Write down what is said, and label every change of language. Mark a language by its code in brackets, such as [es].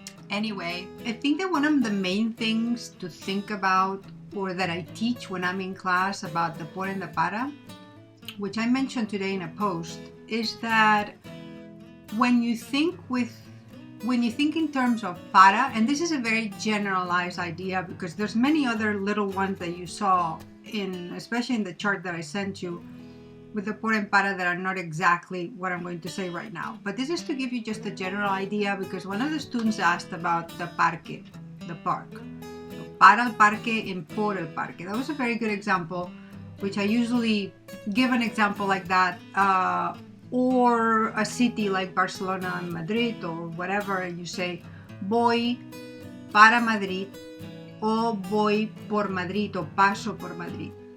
[en] Anyway, I think that one of the main things to think about or that I teach when I'm in class about the por and the para, which I mentioned today in a post, is that when you think in terms of para, and this is a very generalized idea because there's many other little ones that you saw especially in the chart that I sent you with the por and para that are not exactly what I'm going to say right now. But this is to give you just a general idea because one of the students asked about the parque, the park. So, [es] para el parque [en] and [es] por el parque. [en] That was a very good example, which I usually give an example like that, or a city like Barcelona and Madrid or whatever, and you say [es] voy para Madrid o voy por Madrid [en] o paso por Madrid.